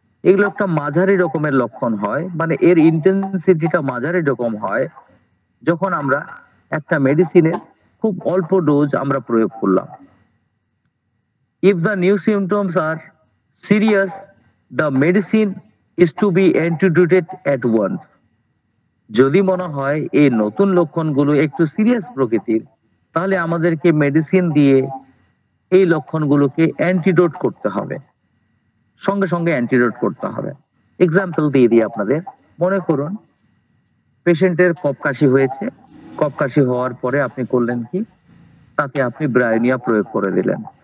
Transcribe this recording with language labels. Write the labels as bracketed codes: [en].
[bn] এগুলো একটা মাঝারি রকমের লক্ষণ হয়, মানে এর ইন্টেন্সিটিটা মাঝারি রকম হয় যখন আমরা একটা মেডিসিনের খুব অল্প ডোজ আমরা প্রয়োগ করলাম। [en] If the new symptoms are serious, the medicine is to be antidoted at once. [bn] যদি মনে হয় এই নতুন লক্ষণগুলো একটু সিরিয়াস প্রকৃতির, তাহলে আমাদেরকে মেডিসিন দিয়ে এই লক্ষণগুলোকে অ্যান্টিডোট করতে হবে, সঙ্গে সঙ্গে অ্যান্টিডোট করতে হবে। এক্সাম্পল দিয়ে দিই আপনাদের। মনে করুন পেশেন্টের কফ কাশি হয়েছে, কফ কাশি হওয়ার পরে আপনি করলেন কি, তাতে আপনি ব্রায়োনিয়া প্রয়োগ করে দিলেন।